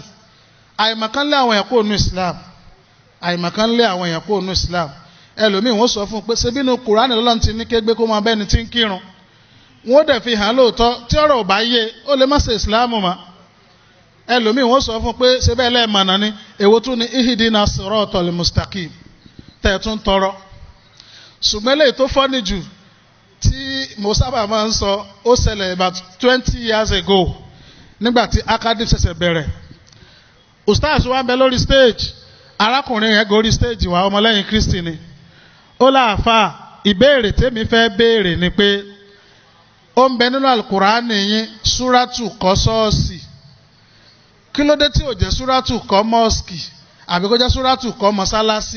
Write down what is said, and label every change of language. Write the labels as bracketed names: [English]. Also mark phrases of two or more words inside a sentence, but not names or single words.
[Yoruba] àìmọ̀kan lé àwọn èèyàn kúrò nínú Islam. àìmọ̀kan lé àwọn èèyàn kúrò nínú Islam. ẹlòmíì wọ́n sọ fún un pé ṣe bínú Kùránì lọ́lọ́run ti ní kégbé kó máa bẹ́ni tí ń kírun. wọ́n dẹ̀ fi hàn lóòótọ́ tí ọ̀rọ̀ ò bá yé ó lè má ṣe Islam mọ́. ẹlòmíì wọ́n sọ fún un pé ṣe bẹ́ẹ̀ lẹ́ẹ̀mọ̀nà ni èwo tún ni [Arabic] اهدنا الصراط المستقيم [Yoruba] tẹ̀ tún tọrọ. ṣùgbọ́n eléyìí tó fọ́ni jù tí mo sábà máa ń sọ ó ṣẹlẹ̀ [English] about 20 years ago [Yoruba] nígbà tí academic ṣẹ̀ṣẹ̀ bẹ̀rẹ̀. ustaz wa ń bẹ lórí stage arákùnrin yẹn gorí stage wa ọmọlẹ́yìn Kristi ni. ó láàfà ìbéèrè tèmi fẹ́ béèrè ni pé ó ń bẹ nínú alukurani yín súrátù kọ́ ṣọ́ọ̀ṣì kí ló dé tí ò jẹ́ súrátù kọ́ mọ́ọ̀sì àbí kó jẹ́ súrátù kọ́ mọ́sálásí.